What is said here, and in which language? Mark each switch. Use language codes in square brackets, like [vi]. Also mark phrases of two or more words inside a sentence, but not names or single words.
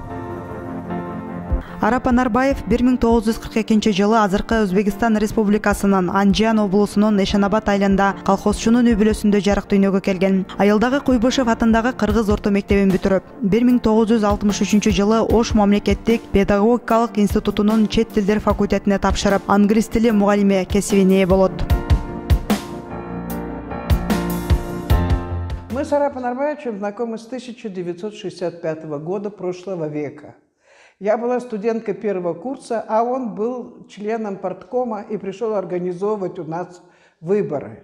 [ky] Арап Анарбаев 1942 жылы азыркы Өзбекстан Республикасынын Анжан облусунун Эшенабад айылында колхозчунун үй бүлөсүндө жарык дүйнөгө келген. Айылдагы Куйбышев атындагы кыргыз орто мектебин бүтүрүп, 1963 жылы Ош мамлекеттик педагогикалык институтунун чет тилдер факультетине тапшырып, англис тили мугалими кесибине ээ болот. [ru] Мы с Арапом Анарбаевичем знакомы с 1965 года прошлого века. Я была студенткой первого курса, а он был членом парткома и пришел организовывать у нас выборы.